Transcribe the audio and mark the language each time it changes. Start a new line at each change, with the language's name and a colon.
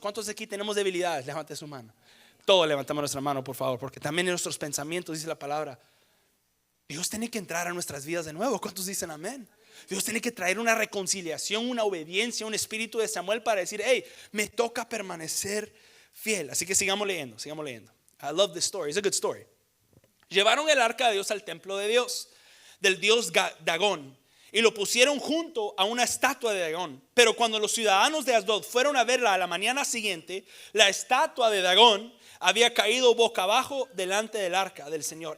Spanish: ¿Cuántos de aquí tenemos debilidades? Levante su mano. Todos levantamos nuestra mano, por favor, porque también en nuestros pensamientos dice la palabra, Dios tiene que entrar a nuestras vidas de nuevo. ¿Cuántos dicen amén? Dios tiene que traer una reconciliación, una obediencia, un espíritu de Samuel para decir, hey, me toca permanecer fiel. Así que sigamos leyendo.
English: I love this story, it's a good story.
Spanish: Llevaron el arca de Dios al templo de Dios, del dios Dagón, y lo pusieron junto a una estatua de Dagón. Pero cuando los ciudadanos de Asdod fueron a verla a la mañana siguiente, la estatua de Dagón había caído boca abajo delante del arca del Señor.